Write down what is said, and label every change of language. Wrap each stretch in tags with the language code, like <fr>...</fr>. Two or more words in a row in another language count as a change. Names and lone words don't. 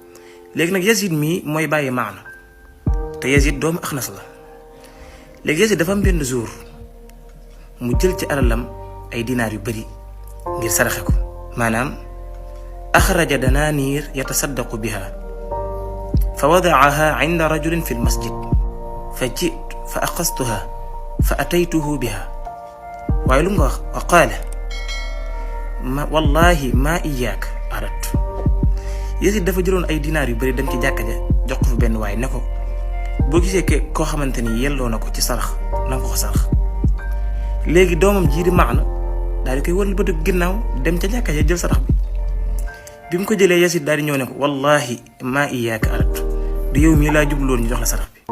<wo>Léegi nak Yazid mi moy baye Ma'na. Te Yazid doomu Akhnas la. Léegi Yazid dafa am benn jour mu jël ci alalam ay dinar yu bari ngir saraxe ko.</wo> <ar>Manam أخرج دنانير يتصدق بها فوضعها عند رجل في المسجد فجئت فأخذتها فأتيته بها وقال والله ما إياك أردت.</ar> <wo>Yazid dafa jëloon ay dinar yu bari dem ci jàkka ja jox ko benn waay ne ko boo gisee koo xamante ni yelloo na ko ci sarax na nga ko sarax. Léegi doomam jii di Ma'na daal di koy wëral ba dëgg ginnaaw dem ca jàkka ja jël sarax bi mu ko jëlee Yazid daal di ñëw ne ko</wo> <ar>والله ما إياك أردت</ar> <wo>du yow mii laa jubloon ñu jox la sarax bi.</wo>